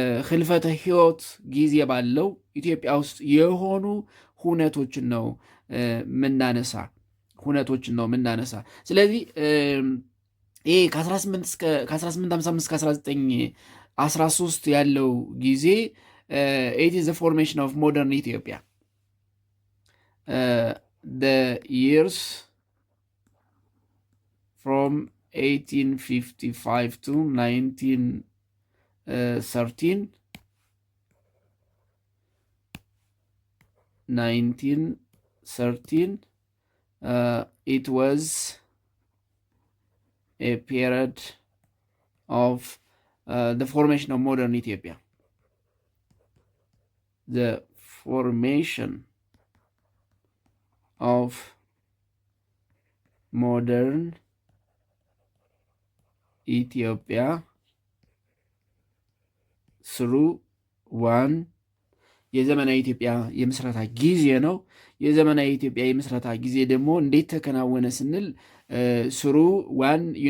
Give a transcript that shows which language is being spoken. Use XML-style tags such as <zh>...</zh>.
<am>ህልፈተ ህይወት ጊዜ ባለው ኢትዮጵያ ውስጥ የሆኑ ሁነቶችን ነው ምናነሳ። ስለዚህ ይሄ ከ1855 እስከ 1913 ያለው ጊዜ</am> <en>it is the formation of modern Ethiopia. The years from 1855 to 1913 it was a period of the formation of modern Ethiopia. The formation of modern Ethiopia through one</en> <am>የዘመናዊ ኢትዮጵያ የምስረታ ጊዜ ነው። የዘመናዊ ኢትዮጵያ የምስረታ ጊዜ ደግሞ እንዴት ተከናወነ ስንል</am> <en>through one</en>